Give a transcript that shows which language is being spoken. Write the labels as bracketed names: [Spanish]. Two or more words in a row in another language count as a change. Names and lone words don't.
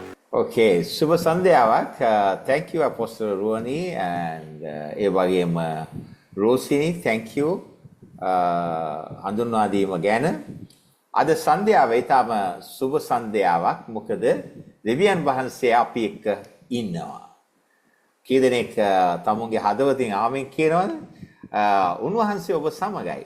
[Sinhala] Okay, සුබ සන්ධ්‍යාවක්. [English] Thank you Apostle Ruani and [Sinhala] ඒ වගේම [English] Rosini, thank you. [Sinhala] හඳුන්වා දීම ගැන අද සන්ධ්‍යාව ඊටම සුබ සන්ධ්‍යාවක්. මොකද දෙවියන් වහන්සේ අපි එක්ක ඉන්නවා. කී දෙනෙක් තමුන්ගේ හදවතින් ආමෙන් කියනවද? උන්වහන්සේ ඔබ සමගයි.